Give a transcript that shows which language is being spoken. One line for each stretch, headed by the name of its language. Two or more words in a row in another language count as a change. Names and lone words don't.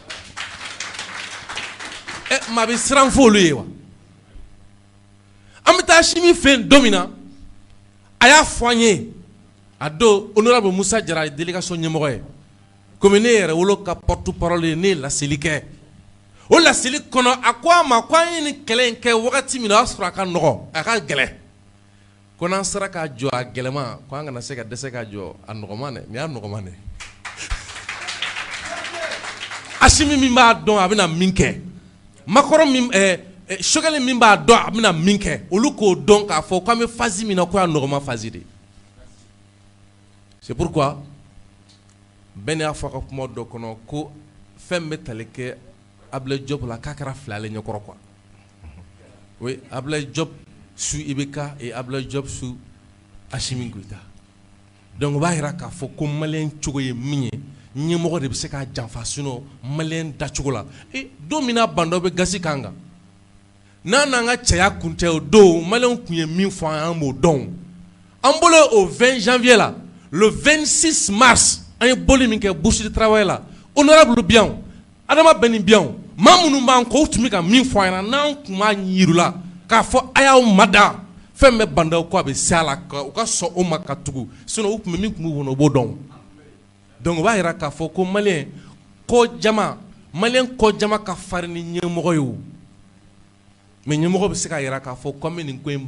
Bambara: maa bɛ siran fɔ olu ye wa an bɛ taa Asimi fɛ yen don min na a y'a fɔ an ye a don honorable Musa Jara ye délégation ɲɛmɔgɔ ye komi ne yɛrɛ wolo ka
French: porte parole
Bambara: ye ne ye laseli kɛ o laseli kɔnɔ a ko a ma ko an ye nin kɛlɛ in kɛ wagati min na o y'a sɔrɔ a ka nɔgɔ a ka gɛlɛn ko n'an sera k'a jɔ a gɛlɛma ko an kana se ka dɛsɛ k'a jɔ a nɔgɔman dɛ nin y'a nɔgɔman dɛ Asimi min b'a dɔn a bɛna min kɛ Makɔrɔ min Sogɛli min b'a dɔn a bɛna min kɛ olu k'o dɔn k'a fɔ k'an bɛ phase min na ko y'a nɔgɔman phase de
French: c'est pourquoi
Bambara: bɛɛ n'i y'a fɔ a ka kuma dɔ kɔnɔ ko fɛn bɛ tali kɛ Ablaye Diop la k'a kɛra fila ale ɲɛkɔrɔ
French: quoi oui
Bambara: Ablaye Diop su IBK et Ablaye Diop su Asimi Goïta donc o b'a jira k'a fɔ ko maliyɛn cogo ye min ye ɲɛmɔgɔ de bɛ se k'a janfa sinon maliyɛn dacogo la don min na ban dɔ bɛ gasi kan kan n'an n'an ka cɛya kun tɛ o don maliyɛnw kun ye min fɔ an ye an b'o dɔn an bolo o 20 janvier la
French: le 26 mars
Bambara: an ye boli min kɛ
French: bourse de travail
Bambara: la honorable bi yan Adama Bɛni bi yan maa minnu b'an kɔ u tun bɛ ka min fɔ an ɲɛna n'an kun b'a yir'u la k'a fɔ a y'aw mada fɛn bɛ bandaw ko a bɛ se a la u ka sɔn o ma ka tugu sinon u tun bɛ min kun b'u kɔnɔ o b'o dɔn donc o b'a jira k'a fɔ ko maliyɛn kɔ jama ka farin ni ɲɛmɔgɔ ye o mais ɲɛmɔgɔ bɛ se k'a jira k'a fɔ ko an bɛ nin ko in